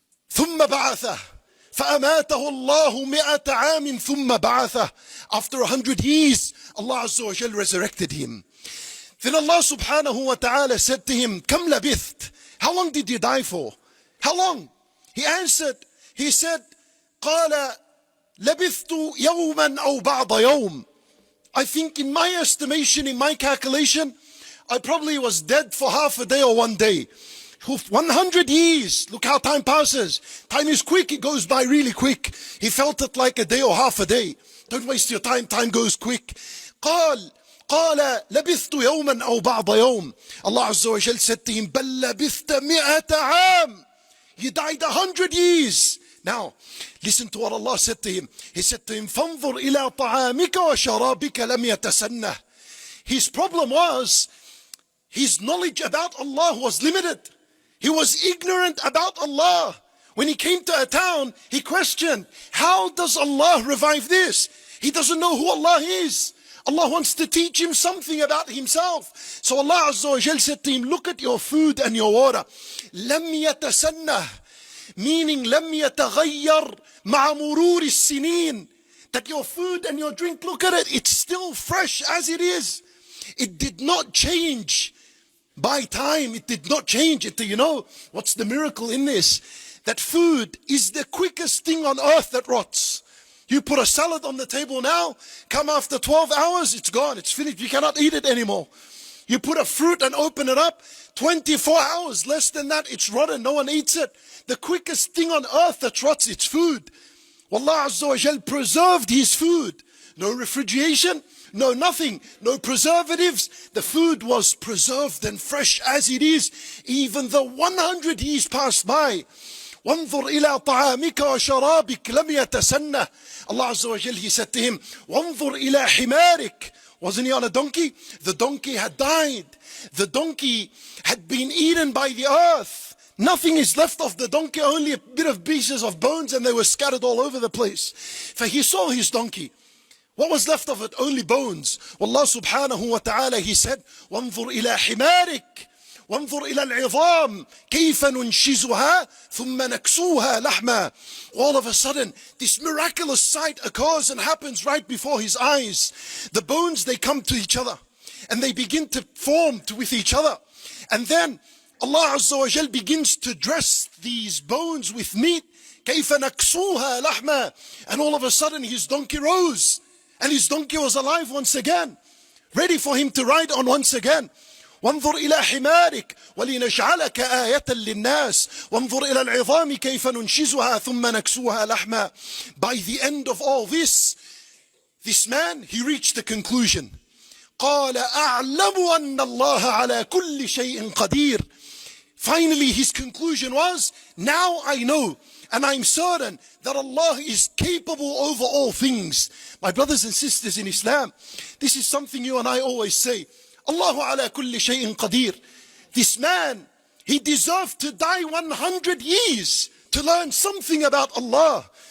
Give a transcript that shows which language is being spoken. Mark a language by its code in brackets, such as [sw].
[ar] ثم بعثه فأماته الله 100 عام ثم بعثه. [en] After 100 years, Allah Azza wa Jal resurrected him. Then Allah subhanahu wa ta'ala said to him, [ar] كم لبثت? [en] How long did you die for? How long? He answered, he said, [ar] قال لبثت يوما أو بعض يوم. [en] I think in my estimation, in my calculation, I probably was dead for half a day or one day. 100 years. Look how time passes. Time is quick. It goes by really quick. He felt it like a day or half a day. Don't waste your time. Time goes quick. [ar] قال لبثت يوما أو بعض يوم. [en] Allah Azza wa Jal said to him, [ar] بل لبثت 100 عام. [en] You died 100 years. Now, listen to what Allah said to him. He said to him, [ar] فانظر إلى طعامك وشرابك لم يتسنه. [en] His problem was, his knowledge about Allah was limited. He was ignorant about Allah. When he came to a town, he questioned, how does Allah revive this? He doesn't know who Allah is. Allah wants to teach him something about himself. So Allah Azza wa Jal said to him, look at your food and your water. [ar] لم يتسنه, [en] meaning [ar] لم يتغير مع مرور السنين. [en] That your food and your drink, look at it, it's still fresh as it is. It did not change by time. It did not change it. You know what's the miracle in this? That food is the quickest thing on earth that rots. You put a salad on the table now, come after 12 hours, it's gone, it's finished, you cannot eat it anymore. You put a fruit and open it up, 24 hours, less than that, it's rotten, no one eats it. The quickest thing on earth that rots, it's food. Allah Azza wa Jal preserved his food. No refrigeration, no nothing, no preservatives. The food was preserved and fresh as it is, even though 100 years passed by. [ar] وانظر إلى طعامك وشرابك لم يتسنه. [en] Allah Azza wa Jal, he said to him, [ar] وانظر إلى حمارك. [en] Wasn't he on a donkey? The donkey had died. The donkey had been eaten by the earth. Nothing is left of the donkey, only a bit of pieces of bones, and they were scattered all over the place. For he saw his donkey. What was left of it? Only bones. [ar] Allah subhanahu wa ta'ala, [en] he said, [ar] وانظر إلى حمارك وانظر إلى العظام كيف ننشزها ثم نكسوها لحما. [en] All of a sudden, this miraculous sight occurs and happens right before his eyes. The bones, they come to each other and they begin to form with each other. And then Allah Azza wa Jal begins to dress these bones with meat. [ar] كيف نكسوها لحما. [en] And all of a sudden his donkey rose. And his donkey was alive once again, ready for him to ride on once again. [ar] وانظر إلى حمارك ولنجعلك آية للناس وانظر إلى العظام كيف ننشزها ثم نكسوها لحما. [en] By the end of all this man, he reached the conclusion. [ar] قال أعلم أن الله على كل شيء قدير. [en] Finally, his conclusion was, now I know and I'm certain that Allah is capable over all things. My brothers and sisters in Islam, this is something you and I always say. [ar] Allahu ala kulli shay'in qadir. [en] This man, he deserved to die 100 years to learn something about Allah.